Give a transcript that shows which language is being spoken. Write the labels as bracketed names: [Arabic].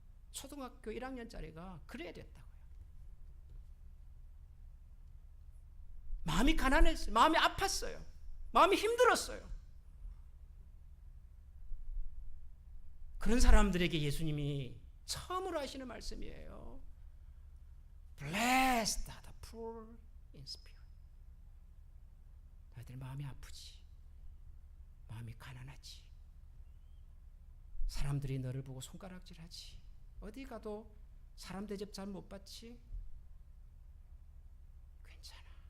[Korean] 초등학교 1학년짜리가 그래야 됐다고요. 마음이 가난했어요. 마음이 아팠어요. 마음이 힘들었어요. 그런 사람들에게 예수님이 처음으로 하시는 말씀이에요. [English] Blessed are the poor in spirit. [Korean] 너희들 마음이 아프지, 마음이 가난하지, 사람들이 너를 보고 손가락질하지, 어디 가도 사람 대접 잘 못 받지, 괜찮아.